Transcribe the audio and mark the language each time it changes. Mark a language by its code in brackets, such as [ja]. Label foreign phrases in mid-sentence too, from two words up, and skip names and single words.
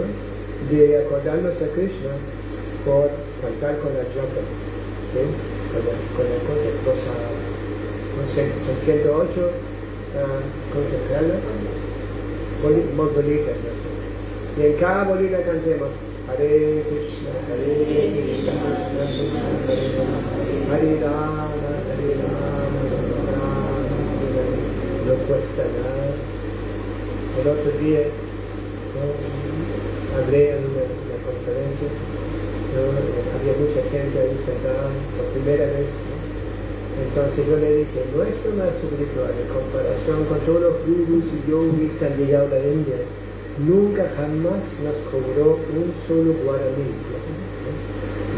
[es] De acordarnos a Krishna por cantar con la japa, ¿sí? Con la cosa, no sé, son 108 cosas, bolitas, ¿no? Y en cada bolita cantemos [sa] हरे कृष्ण, हरे कृष्ण, कृष्ण कृष्ण, हरे राम, हरे राम, राम राम, [es] no cuesta nada. El otro día, ¿no? Hablé en una conferencia, ¿no? Había mucha gente ahí sentada por primera vez, ¿no? Entonces yo le dije, nuestro maestro espiritual, en comparación con todos los gurus y yogis que han llegado a la India, nunca jamás nos cobró un solo guaraní, ¿no?